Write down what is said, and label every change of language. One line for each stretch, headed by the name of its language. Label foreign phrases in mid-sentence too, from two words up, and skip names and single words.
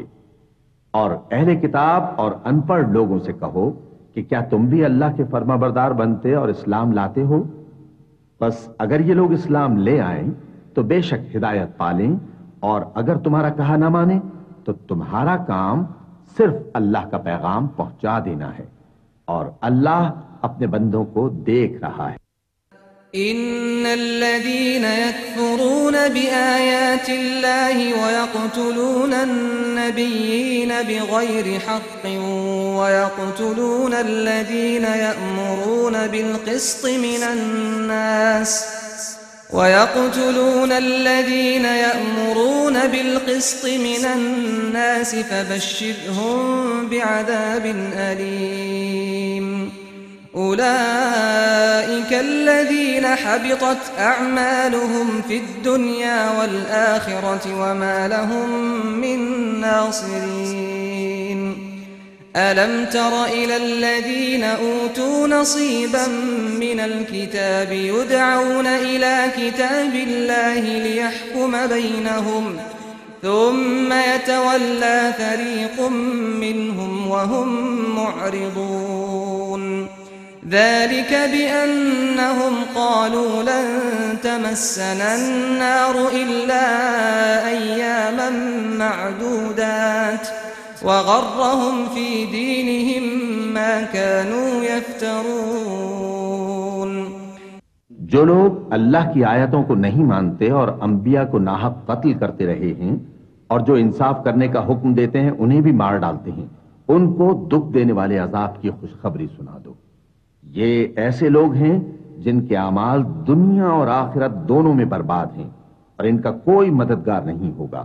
Urdu: اور اہل کتاب اور ان پڑھ لوگوں سے کہو کہ کیا تم بھی اللہ کے فرمانبردار بنتے اور اسلام لاتے ہو? بس اگر یہ لوگ اسلام لے آئیں تو بے شک ہدایت پا لیں، اور اگر تمہارا کہا نہ مانے تو تمہارا کام صرف اللہ کا پیغام پہنچا دینا ہے، اور اللہ اپنے بندوں کو دیکھ رہا ہے.
Arabic: إن الذين يكفرون بآيات الله ويقتلون النبيين بغير حق ويقتلون الذين يأمرون بالقسط من الناس فبشرهم بعذاب أليم. أولئك الذين حبطت أعمالهم في الدنيا والآخرة وما لهم من ناصرين. ألم تر إلى الذين أوتوا نصيبا من الكتاب يدعون إلى كتاب الله ليحكم بينهم ثم يتولى فريق منهم وهم معرضون. ذلك بأنهم قالوا لن تمسنا النار إلا أياما معدودات وغرهم في دينهم ما كانوا يفترون।
Urdu: جو لوگ اللہ کی آیتوں کو نہیں مانتے اور انبیا کو ناحق قتل کرتے رہے ہیں اور جو انصاف کرنے کا حکم دیتے ہیں انہیں بھی مار ڈالتے ہیں، ان کو دکھ دینے والے عذاب کی خوشخبری سنا دو. یہ ایسے لوگ ہیں جن کے اعمال دنیا اور آخرت دونوں میں برباد ہیں اور ان کا کوئی مددگار نہیں ہوگا.